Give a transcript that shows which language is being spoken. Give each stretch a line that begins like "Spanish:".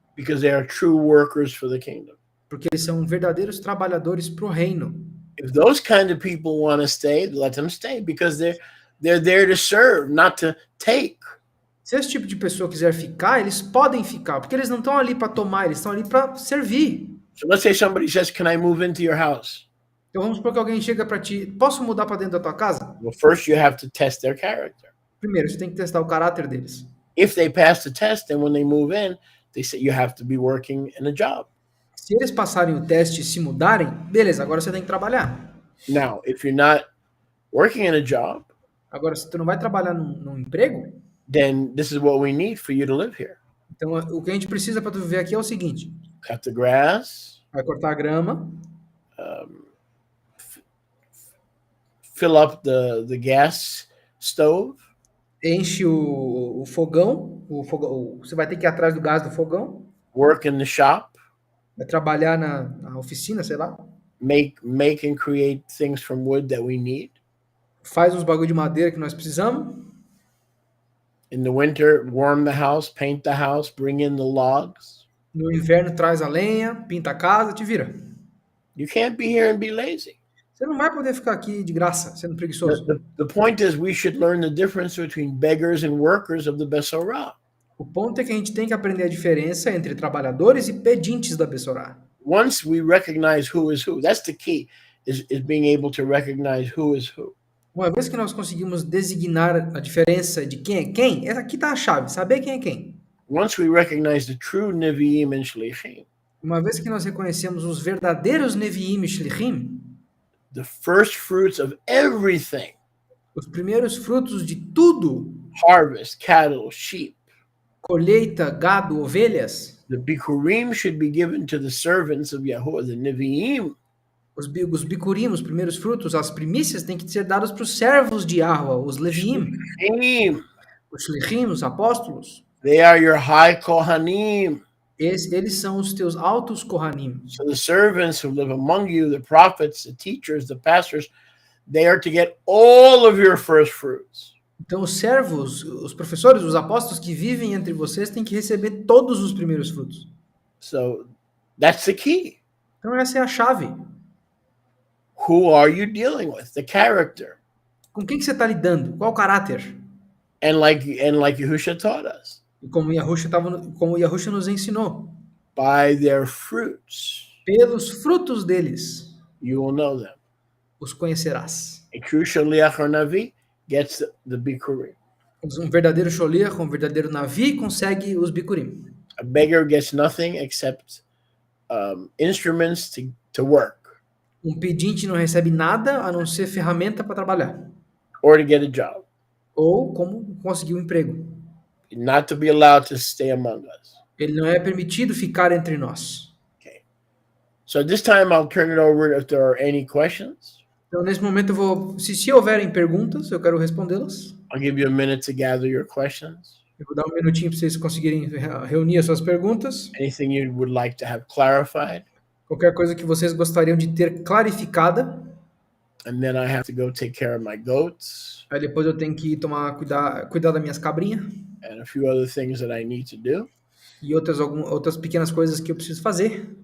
English: because they are true workers for the kingdom.
Portuguese: porque eles são verdadeiros trabalhadores para o reino.
English: If those kind of people want to stay, let them stay because they're there to serve, not to take.
Portuguese: Se esse tipo de pessoa quiser ficar, eles podem ficar, porque eles não estão ali para tomar, eles estão ali para servir.
English: So let's say somebody says, "Can I move into your house?"
Portuguese: Então vamos supor que alguém chega para ti, posso mudar para dentro da tua casa?
English: Well, first you have to test their character.
Portuguese: Primeiro, você tem que testar o caráter deles.
English: If they pass the test, then when they move in, they say you have to be working in a job.
Portuguese: Se eles passarem o teste e se mudarem, beleza, agora você tem que trabalhar.
English: Now, if you're not working in a job,
Portuguese: Agora, se tu não vai trabalhar num emprego,
English: then this is what we need for you to live here.
Portuguese: então o que a gente precisa para tu viver aqui é o seguinte:
English: Cut the grass,
Portuguese: vai cortar a grama,
English: fill up the gas stove,
Portuguese: enche o fogão, você vai ter que ir atrás do gás do fogão,
English: work in the shop,
Portuguese: vai trabalhar na oficina, sei lá,
English: make and create things from wood that we need.
Portuguese: faz uns bagulho de madeira que nós precisamos,
English: In the winter, warm the house, paint the house, bring in the logs.
Portuguese: No inverno, traz a lenha, pinta a casa, te vira.
English: You can't be here and be lazy.
Portuguese: Você não vai poder ficar aqui de graça, sendo
English: The,
Portuguese: preguiçoso.
English: the, the point is we should learn the difference between beggars and workers of the Besorah.
Portuguese: O ponto é que a gente tem que aprender a diferença entre trabalhadores e pedintes da Bessorá.
English: Once we recognize who is who, that's the key, is being able to recognize who is who.
Portuguese: Uma vez que nós conseguimos designar a diferença de quem é quem, essa aqui está a chave, saber quem é quem.
English: Once we recognize the true Nevi'im and Shlichim,
Portuguese: Uma vez que nós reconhecemos os verdadeiros Neviim e Shlichim,
English: the first fruits of everything,
Portuguese: os primeiros frutos de tudo,
English: harvest, cattle, sheep,
Portuguese: colheita, gado, ovelhas,
English: the Bikurim should be given to the servants of Yahuwah, the Nevi'im.
Portuguese: os bikurim, os primeiros frutos, as primícias têm que ser dadas para os servos de Yahweh, os Leviim,
English: Shlichim,
Portuguese: os Shlichim, os apóstolos.
English: they are your high Kohanim.
Portuguese: Eles são os teus altos Kohanim.
English: So the servants who live among you, the prophets, the teachers, the pastors, they are to get all of your first fruits.
Portuguese: Então os servos, os professores, os apóstolos que vivem entre vocês têm que receber todos os primeiros frutos.
English: So that's the key.
Portuguese: Então essa é a chave.
English: Who are you dealing with? The character.
Portuguese: Com quem que você está lidando? Qual o caráter?
English: And like Yahusha taught us,
Portuguese: E como Yahusha nos ensinou,
English: by their fruits
Portuguese: pelos frutos deles
English: you will know them.
Portuguese: os conhecerás.
English: A true shaliach or navi gets the bikurim.
Portuguese: Um verdadeiro sholiach, um verdadeiro navi consegue os bikurim.
English: A beggar gets nothing except instruments to work
Portuguese: Um pedinte não recebe nada a não ser ferramenta para trabalhar.
English: or to get a job,
Portuguese: Ou como conseguir um emprego.
English: not to be allowed to stay among us.
Portuguese: Ele não é permitido ficar entre nós.
English: Okay. So this time I'll turn it over if there are any questions.
Portuguese: Então, nesse momento, eu vou, se houverem perguntas, eu quero respondê-las.
English: I'll give you a minute to gather your questions.
Portuguese: Eu vou dar um minutinho para vocês conseguirem reunir as suas perguntas.
English: Anything you would like to have clarified.
Portuguese: Qualquer coisa que vocês gostariam de ter clarificada.
English: And then I have to go take care of my goats
Portuguese: Aí depois eu tenho que cuidar das minhas cabrinhas.
English: and a few other things that I need to do.
Portuguese: E outras pequenas coisas que eu preciso fazer.